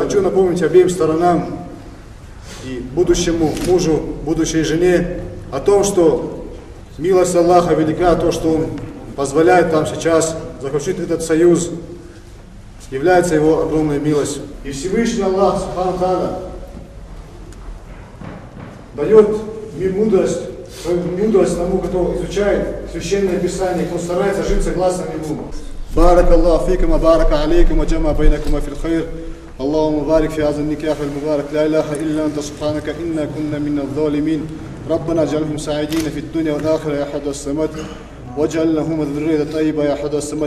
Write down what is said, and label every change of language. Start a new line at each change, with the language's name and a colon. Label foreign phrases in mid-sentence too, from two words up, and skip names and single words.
Russian: Хочу напомнить обеим сторонам и будущему мужу, будущей жене о том, что милость Аллаха велика, то, что Он позволяет нам сейчас заключить этот союз, является Его огромной милостью. И Всевышний Аллах
Arabic: سبحانه وتعالى
Russian: дает мудрость, свою мудрость тому, кто изучает Священное Писание, кто старается жить согласно Ему.
Arabic: بارك الله فيكم وبارك عليكم وجمع بينكم في الخير. اللهم بارك في هذا النكاح المبارك. لا إله إلا أنت سبحانك إنا كنا من الظالمين. ربنا اجعلهم سعيدين في الدنيا والآخرة يا أحد الصمد، واجعل لهم الذرية الطيبة يا أحد الصمد.